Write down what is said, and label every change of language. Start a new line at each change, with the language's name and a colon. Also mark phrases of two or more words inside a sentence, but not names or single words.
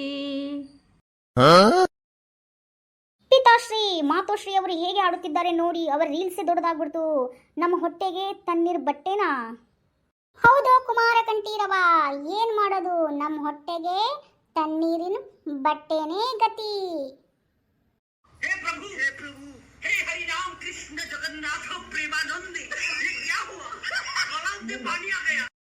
Kannada: ಪಿತಾಶ್ರೀ ಮಾತೋಶ್ರೀ ಅವರು ಹೇಗೆ ಆಡುತ್ತಿದ್ದಾರೆ ನೋಡಿ, ಅವರ ರೀಲ್ಸೇ ದೊಡ್ಡದಾಗ್ಬಿಡ್ತು. ನಮ್ಮ ಹೊಟ್ಟೆಗೆ ತಣ್ಣೀರ್ ಬಟ್ಟೆನಾ? ಹೌದು ಕುಮಾರ ಕಂಠೀರವ, ಏನ್ ಮಾಡೋದು, ನಮ್ಮ ಹೊಟ್ಟೆಗೆ ತಣ್ಣೀರಿನ ಬಟ್ಟೆನೇ ಗತಿ.
Hindi: हे प्रभु हे हरि राम कृष्ण जगन्नाथ प्रेमानंद, ये क्या हुआ? गलाव में पानी आ गया.